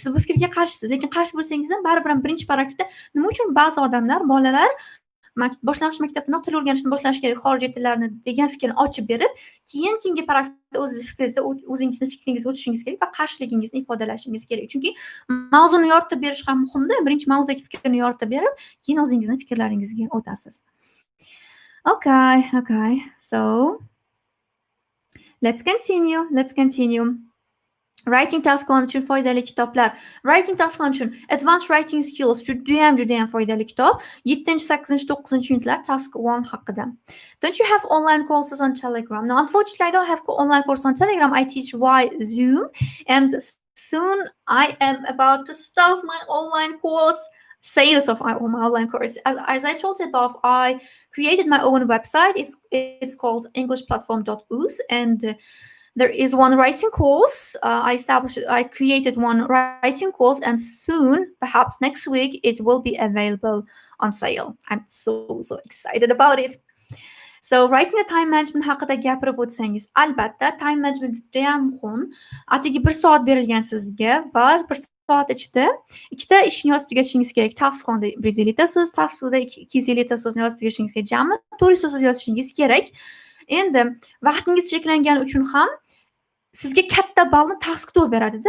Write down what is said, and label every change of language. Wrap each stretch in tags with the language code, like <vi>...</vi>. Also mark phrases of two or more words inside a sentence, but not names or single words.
<uz>Siz bu fikrga qarshisiz, lekin qarshi bo'lsangiz ham baribir birinchi paragrafda nima uchun ba'zi odamlar bolalar boshlang'ich maktabdanoq til o'rganishni boshlash kerak, xorijiy tillarni degan fikrni ochib berib, keyingi paragrafda o'zingizni fikringizga o'tishingiz kerak va qarshiligingizni ifodalashingiz kerak. Chunki mavzuni yoritib berish ham muhimda. Birinchi mavzudagi fikrni yoritib berib, keyin o'zingizni fikrlaringizga o'tasiz.</uz> <en>Okay. So let's continue. Writing task</en> <uz>on uchun foydali kitoblar.</uz> <en>Writing task</en> <uz>on uchun Advanced Writing Skills judayam foydali kitob. 7, 8, 9 unitlar task 1 haqida.</uz> <en>Don't you have online courses on Telegram? No, unfortunately, I don't have online course on Telegram. I teach via Zoom, and soon I am about to start my online course. Sales of my online course. As I told you above, I created my own website. It's called englishplatform.us, and there is one writing course. I created one writing course, and soon, perhaps next week, it will be available on sale. I'm so excited about it. So writing a time management</en> <uz>haqida gapirib o'tsangiz, albatta</uz> <en>time management</en> <uz>juda ham muhim. Atigi 1 soat berilgan sizga va 1 soat ichida ikkita ishni yozib tugatishingiz kerak. Task onda 150 ta so'z, task 2da 250 ta so'zni yozib tugatishingiz kerak. Jami 400 so'z yozishingiz kerak. Endi vaqtingiz cheklangani uchun ham sizga katta ballni task 2 beradi-da.</uz>